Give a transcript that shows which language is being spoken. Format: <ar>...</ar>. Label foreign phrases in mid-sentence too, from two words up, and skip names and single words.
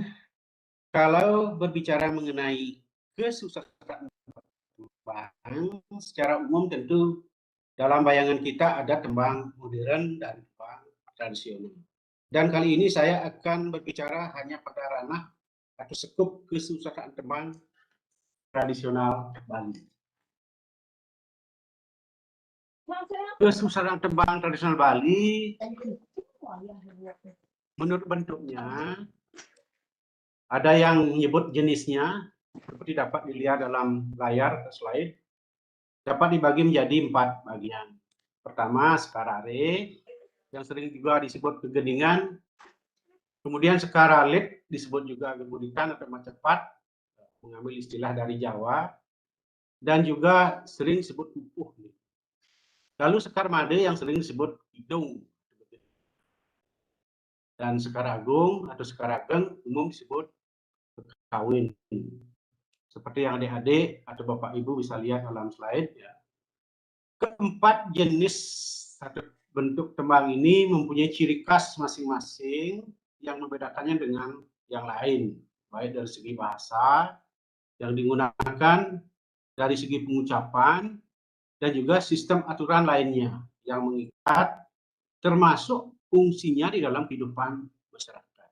<id>Kalau berbicara mengenai kesusastraan tembang, secara umum tentu dalam bayangan kita ada tembang modern dan tembang tradisional. Dan kali ini saya akan berbicara hanya pada ranah atau sekup kesusastraan tembang tradisional Bali. Kesusastraan tembang tradisional Bali menurut bentuknya ada yang menyebut jenisnya seperti dapat dilihat dalam layar slide, dapat dibagi menjadi 4 bagian. Pertama sekarare yang sering juga disebut kegeningan, kemudian sekaralit disebut juga geguritan atau macepat, mengambil istilah dari Jawa, dan juga sering disebut pupuh. Lalu sekar made yang sering disebut hidung, dan sekar agung atau sekar ageng umum disebut kawin. Seperti yang adik-adik atau bapak ibu bisa lihat dalam slide. Ya. Keempat jenis atau bentuk tembang ini mempunyai ciri khas masing-masing yang membedakannya dengan yang lain, baik dari segi bahasa yang digunakan, dari segi pengucapan, dan juga sistem aturan lainnya yang mengikat, termasuk fungsinya di dalam kehidupan masyarakat.</id>